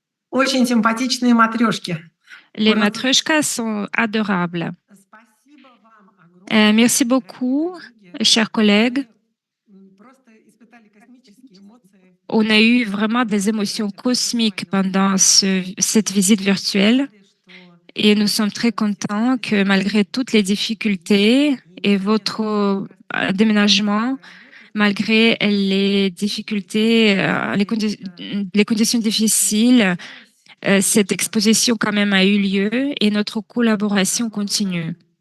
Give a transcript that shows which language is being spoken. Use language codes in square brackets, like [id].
[ru] Очень симпатичные матрешки. [fr] Les [ru] Ура. [fr] matryoshkas sont adorables. [ru] Спасибо вам огромное. [fr] Merci beaucoup, chers collègues. [ru] Просто испытали космические эмоции. [fr] On a eu vraiment des émotions cosmiques pendant cette visite virtuelle et nous sommes très contents que malgré toutes les difficultés et votre déménagement, malgré les difficultés, les conditions difficiles, cette exposition quand même a eu lieu et notre collaboration continue.